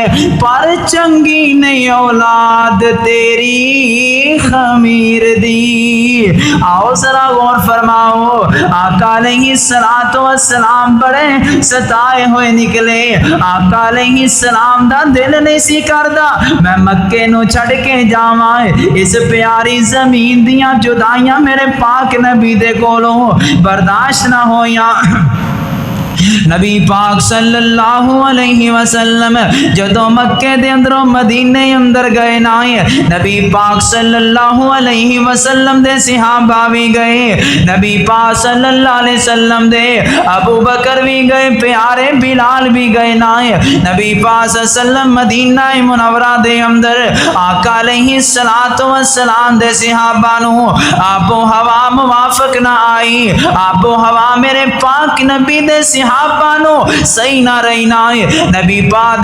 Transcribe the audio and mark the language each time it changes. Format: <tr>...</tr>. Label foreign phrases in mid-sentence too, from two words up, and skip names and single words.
<pa>پر چنگی نہیں اولاد تیری خمیر دی آؤ ذرا غور فرماؤ آقا</pa> <ar>علیہ السلام</ar> <pa>بڑے ستائے ہوئے نکلے آقا</pa> <ar>علیہ السلام</ar> <pa>دا دل نہیں سی کردا میں مکے نو چھڑ کے جاواں اس پیاری زمین دیاں جدائیاں میرے پاک نبی دے کولوں برداشت نہ ہویاں نبی پاک</pa> <ar>صلی اللہ علیہ وسلم</ar> <pa>جدو مکے دے اندروں مدینے اندر گئے نا نبی پاک</pa> <ar>صلی اللہ علیہ وسلم</ar> <pa>دے صحابہ بھی گئے، نبی پاک</pa> <ar>صلی اللہ علیہ وسلم</ar> <pa>دے ابو بکر بھی گئے، پیارے بلال بھی گئے نا نبی پاک</pa> <ar>صلی اللہ علیہ وسلم</ar> <pa>مدینہ منورہ دے اندر آقا</pa> <ar>علیہ السلام</ar> <pa>دے صحابہ نو آب و ہوا موافق نہ آئی، آب و ہوا میرے پاک نبی دے صحابہ نو صحیح نہ رہی نا نبی پاک</pa>